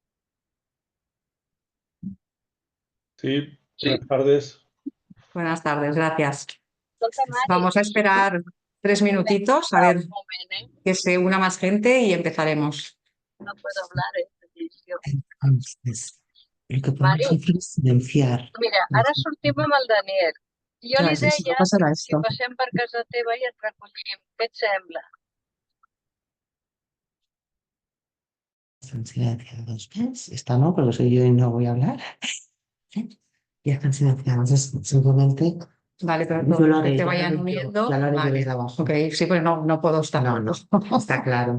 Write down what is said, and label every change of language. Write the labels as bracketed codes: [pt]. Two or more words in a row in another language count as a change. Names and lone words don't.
[es] Sí, Sí. buenas tardes. Buenas tardes, gracias. [ca] Escolta, Mari, [es] Vamos a esperar 3 minutitos a ver [ca] un moment, [es] que se una más gente y empezaremos. no puedo hablar esta edició. Entonces, lo que Mari, podemos hacer es silenciar. [ca] mira, ara sortim amb el Daniel. Jo li [es] Gracias. No [ca] deia [es] pasará [ca] que [es] esto. [ca] passem per casa teva i et recollim. Què et sembla? [es] Están silenciados, ¿ves? Esta no, porque soy yo y no voy a hablar. ¿Sí? Ya están silenciados. Es simplemente Vale, pero yo todos lo los que haré, te ya lo vayan haré yo, uniendo. ya lo haré yo Vale. desde abajo. Ok, sí, pues no puedo estar. No, no, está claro.